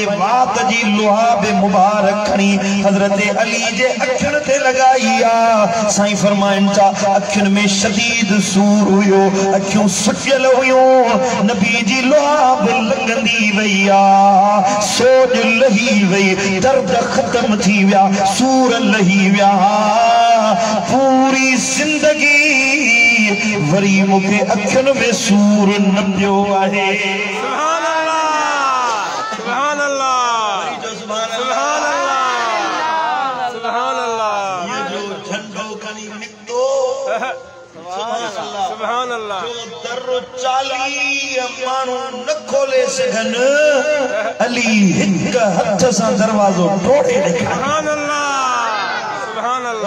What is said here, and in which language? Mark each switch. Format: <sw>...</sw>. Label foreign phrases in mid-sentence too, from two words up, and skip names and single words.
<sd>वात जी लुहाब मुबारक खणी हज़रत अली जे अखियुनि ते लॻाई आ साईं फरमाइनि था अखियुनि में शदीद सूर हुयो अखियूं सुटियल हुयूं नबी जी लुहाब लॻंदी वैया सोज लही वई दर्द खत्म थी विया सूर लही विया पूरी जिंदगी वरी मूंखे अखियुनि में सूर न पियो आहे</sd> <ar>سبحان الله سبحان الله سبحان الله سبحان الله</ar> <sd>ये जो झंडो</sd> <ar>سبحان الله</ar> <sd>जो दर 40 मानू न खोले सघन अली हिक हथ सां दरवाज़ो तोड़े ॾेखारियो</sd> <ar>سبحان الله</ar>